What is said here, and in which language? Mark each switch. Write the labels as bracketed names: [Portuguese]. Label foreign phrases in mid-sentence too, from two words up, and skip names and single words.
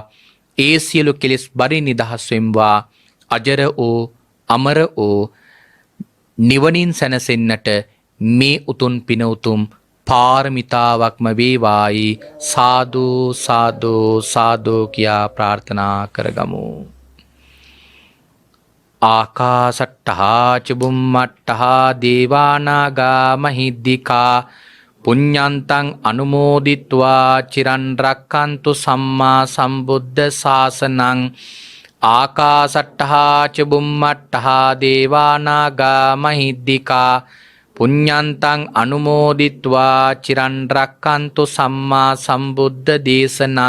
[Sinhala] ඒ සියලු කෙලෙස් බරින් නිදහස් වෙම්වා. අජර ඕ අමර ඕ නිවනින් සැනසෙන්නට මේ උතුම් පින උතුම් පාරමිතාවක්ම වේවායි සාදු සාදු සාදු කියා ප්‍රාර්ථනා කරගමු. [Pali] ආකාසට්ටහා චුම්මට්ටහා දේවානාගා මහිද්దికා පුඤ්ඤන්තං අනුමෝදිත්වා චිරන් රක්칸තු සම්මා සම්බුද්ධ ශාසනං. ආකාසට්ටහා චුම්මට්ටහා දේවානාගා මහිද්దికා පුඤ්ඤන්තං අනුමෝදිත්වා චිරන් රක්칸තු සම්මා සම්බුද්ධ දේශනං.